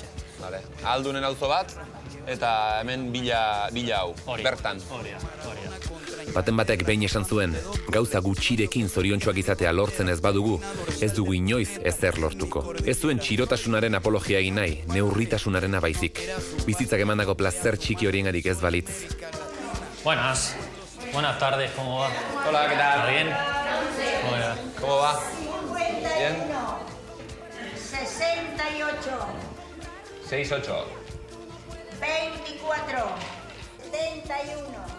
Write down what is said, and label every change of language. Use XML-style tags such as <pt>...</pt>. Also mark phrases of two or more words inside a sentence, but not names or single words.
<eu>Aldunen auzo bat, eta hemen bila hau, bertan. Baten batek behin esan zuen, gauza gutxirekin zoriontsuak izatea lortzen ez badugu, ez dugu inoiz ezer lortuko. Ez zuen txirotasunaren apologia egin nahi, neurritasunarena baizik. Bizitzak emandako plazer txiki horiengarik ez balitz.</eu> <es>Buenas tardes, ¿cómo va? Hola, ¿qué tal? ¿Está bien? ¿Cómo va? 51. 68. 68. 24. 71.</es>